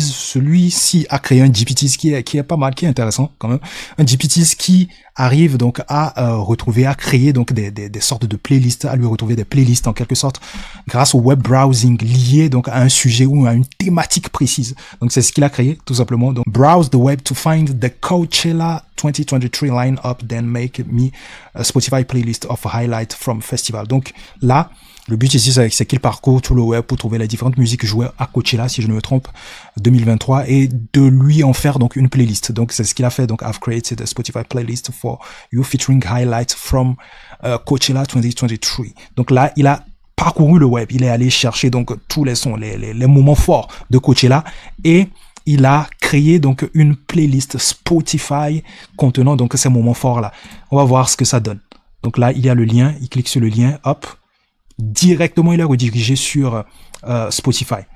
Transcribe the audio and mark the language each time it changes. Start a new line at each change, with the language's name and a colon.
French: Celui-ci a créé un GPT qui est pas mal, qui est intéressant, quand même. Un GPT qui arrive donc à créer donc des sortes de playlists, à lui retrouver des playlists en quelque sorte, grâce au web browsing lié donc à un sujet ou à une thématique précise. Donc c'est ce qu'il a créé tout simplement.
English: Donc browse the web to find the Coachella 2023 line-up, then make me a Spotify playlist of highlights from festival.
French: Donc là, le but ici, c'est qu'il parcourt tout le web pour trouver les différentes musiques jouées à Coachella, si je ne me trompe, 2023, et de lui en faire donc une playlist. Donc c'est ce qu'il a fait.
English: Donc I've created a Spotify playlist for you featuring highlights from Coachella 2023.
French: Donc là, il a parcouru le web, il est allé chercher donc tous les sons, les moments forts de Coachella et il a créé donc une playlist Spotify contenant donc ces moments forts là. On va voir ce que ça donne. Donc là, il y a le lien, il clique sur le lien, hop, directement il est redirigé sur Spotify.